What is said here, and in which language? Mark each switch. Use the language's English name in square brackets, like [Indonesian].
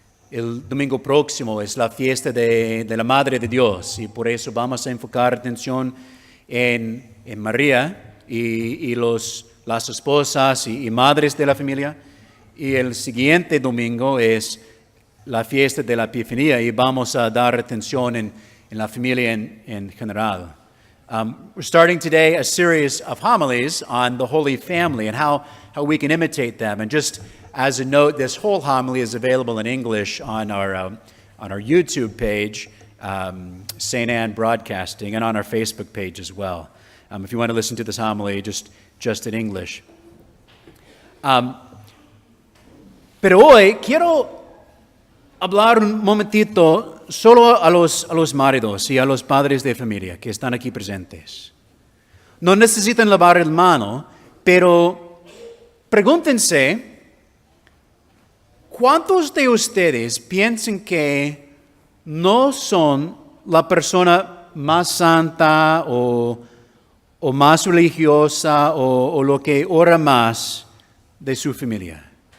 [Spanish] El domingo próximo es la fiesta de la Madre de Dios y por eso vamos a enfocar atención en María y las esposas y madres de la familia. Y el siguiente domingo es la fiesta de la Epifanía y vamos a dar atención en la familia en general. [English] We're starting today a series of homilies on the Holy Family and how we can imitate them. And just as a note, this whole homily is available in English on our YouTube page, St. Anne Broadcasting, and on our Facebook page as well. If you want to listen to this homily, just in English. [Spanish] Pero hoy quiero hablar un momentito solo a los maridos y a los padres de familia que están aquí presentes. No necesitan lavar la mano, pero pregúntense, ¿cuántos de ustedes piensan que no son la persona más santa o más religiosa o lo que ora más de su familia?